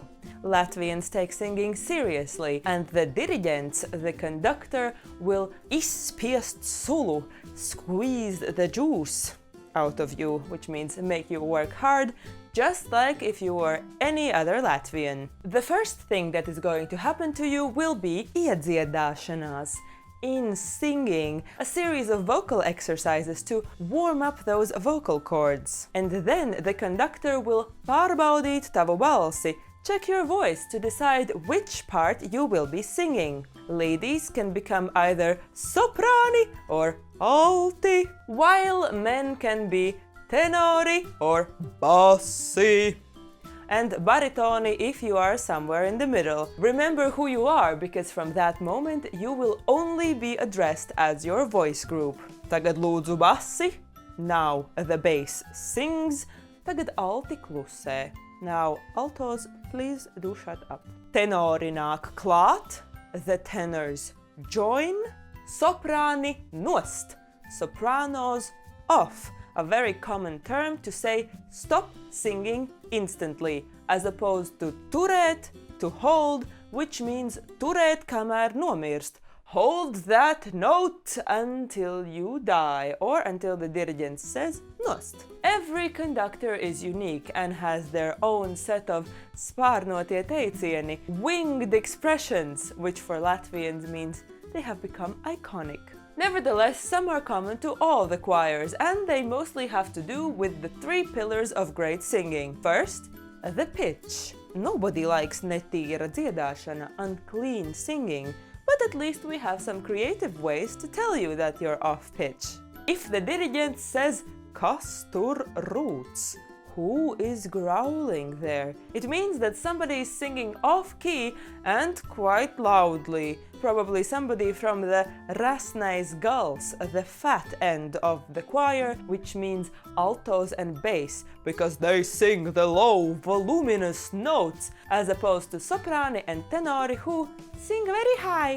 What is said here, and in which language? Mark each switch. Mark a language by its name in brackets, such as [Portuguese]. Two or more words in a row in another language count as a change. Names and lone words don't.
[English] Latvians take singing seriously, and the dirigents, the conductor, will [Latvian] izspiest sulu, [English] squeeze the juice out of you, which means make you work hard, just like if you were any other Latvian. The first thing that is going to happen to you will be iedziedāšanās, in singing, a series of vocal exercises to warm up those vocal cords. And then the conductor will [Latvian] pārbaudīt tavu balsi, [English] check your voice to decide which part you will be singing. Ladies can become either soprani or alti, while men can be tenori or bassi, and baritoni if you are somewhere in the middle. Remember who you are, because from that moment you will only be addressed as your voice group. [Latvian] Tagad lūdzu bassi. [English] Now the bass sings. [Latvian] Tagad alti klusē. [English] Now altos, please do shut up. [Latvian] Tenori nāk klāt. [English] The tenors join. [Latvian] Soprani nost. [English] Sopranos off. A very common term to say stop singing instantly, as opposed to turēt, to hold, which means [Latvian] turēt kamēr nomirst. [English] Hold that note until you die, or until the dirigent says nost. Every conductor is unique and has their own set of [Latvian] spārnotie teicieni, [English] winged expressions, which for Latvians means they have become iconic. Nevertheless, some are common to all the choirs, and they mostly have to do with the three pillars of great singing. First, the pitch. Nobody likes [Latvian] netīra dziedāšana, [English] unclean singing, but at least we have some creative ways to tell you that you're off pitch. If the dirigent says [Latvian] kas tur rūc, [English] who is growling there? It means that somebody is singing off-key and quite loudly. Probably somebody from the [Latvian] rasnais gals, [English] the fat end of the choir, which means altos and bass, because they sing the low, voluminous notes, as opposed to soprani and tenori, who sing very high.